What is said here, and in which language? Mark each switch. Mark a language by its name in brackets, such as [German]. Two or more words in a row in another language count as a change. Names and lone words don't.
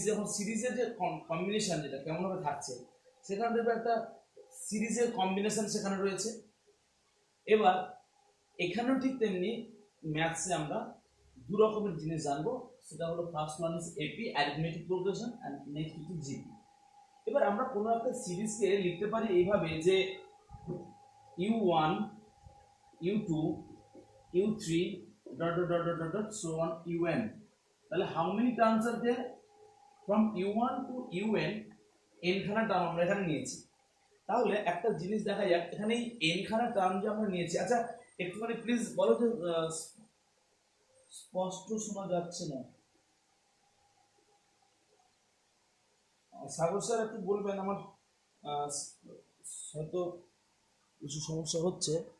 [Bangla] যখন সিরিজের যে কম্বিনেশন যেটা কেমনভাবে থাকছে, সেখানে দেখবে একটা সিরিজের কম্বিনেশন সেখানে রয়েছে। এবার এখানেও ঠিক তেমনি ম্যাথসে আমরা দু রকমের জিনিস জানবো, সেটা হলো [English] first one is AP, arithmetic progression, and next [Bangla] হচ্ছে জিপি। এবার আমরা কোনো একটা সিরিজকে লিখতে পারি এইভাবে যে u1 u2 u3 [English] dot dot dot dot dot so on [Bangla] un. তাহলে [English] how many terms are there from u1 to un, [Bangla] n খানা টার্ম আমরা এখানে নিয়েছি। তাহলে একটা জিনিস দেখা যাক, এখানে এই n খানা টার্ম যে আমরা নিয়েছি, আচ্ছা একটুখানি প্লিজ বলো যে স্পষ্ট শোনা যাচ্ছে না। সাগর স্যার একটু বলবেন, আমার আহ, হয়তো কিছু সমস্যা হচ্ছে।